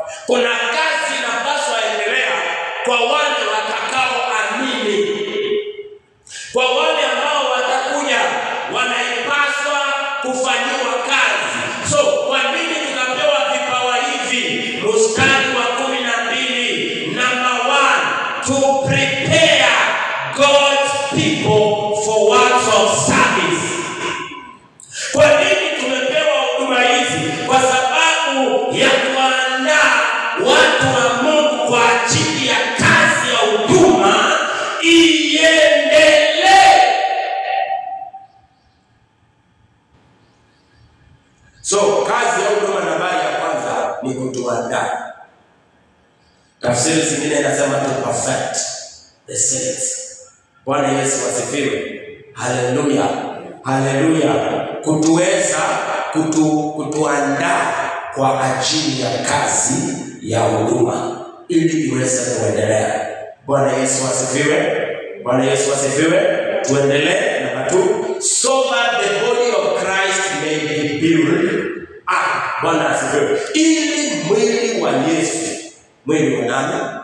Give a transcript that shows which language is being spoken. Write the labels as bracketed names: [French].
[Swahili] Kuna kazi inapaswa endelea kwa wale watakao amini, kwa wale ambao watakuja, wanaipaswa kufanyiwa kazi. So kwa nini tunapewa vipawa hivi? Mstari wa [English] 12, number 1, to prepare God's people for works of service. [Swahili] Kwa nini tumepewa huduma hizi? Kwa sababu ya kuandaa watu wa Mungu kwa ajili ya kazi ya huduma iendelee. So kazi ya huduma nambari ya kwanza ni kutuandaa. Tafsiri zingine inasema [English] to perfect the saints. [Swahili] Bwana Yesu asifiwe. Haleluya. Haleluya. Kutuweza kutuandaa kwa ajili ya kazi ya huduma ili iweze kuendelea. Bwana Yesu asifiwe. Bwana Yesu asifiwe. Tuendelee na [English] 2, so that the body of Christ may be built up. [Swahili] Bwana asifiwe. Ili mwili wa Yesu, mwili wa nani?